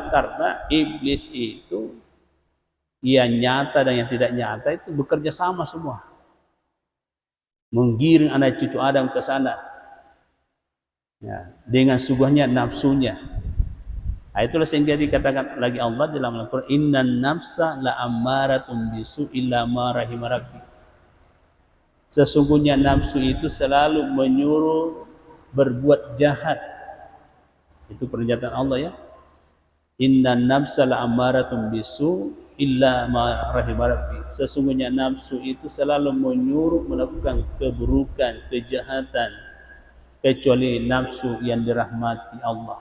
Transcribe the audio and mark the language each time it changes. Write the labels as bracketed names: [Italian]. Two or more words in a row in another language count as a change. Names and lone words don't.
[Indonesian] Karena iblis itu yang nyata dan yang tidak nyata itu bekerja sama semua. Menggiring anak cucu Adam ke sana. Ya, dengan suguhnya nafsunya. Nah, itulah sehingga dikatakan lagi Allah dalam Al-Quran, [Arabic] إن النفس لأمارة بالسوء إلا ما رحم ربي. [Indonesian] Sesungguhnya nafsu itu selalu menyuruh berbuat jahat. Itu pernyataan Allah ya. [Arabic] إن النفس لأمارة بالسوء إلا ما رحم ربي. [Indonesian] Sesungguhnya nafsu itu selalu menyuruh melakukan keburukan, kejahatan, kecuali nafsu yang dirahmati Allah.